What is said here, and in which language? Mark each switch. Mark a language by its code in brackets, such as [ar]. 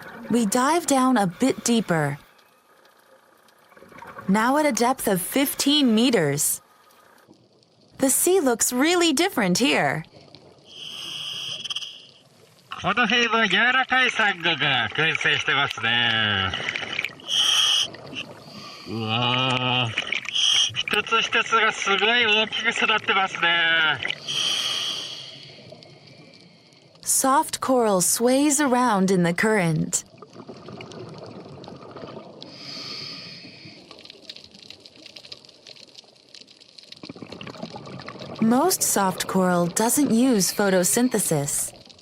[en] We dive down a bit deeper. Now at a depth of 15 meters. The sea looks really different here. [ja] この辺は柔らかいサンゴが群生してますね。うわー、一つ一つがすごい大きく育ってますね。 [en] Soft coral sways around in the current. Most soft coral doesn't use photosynthesis.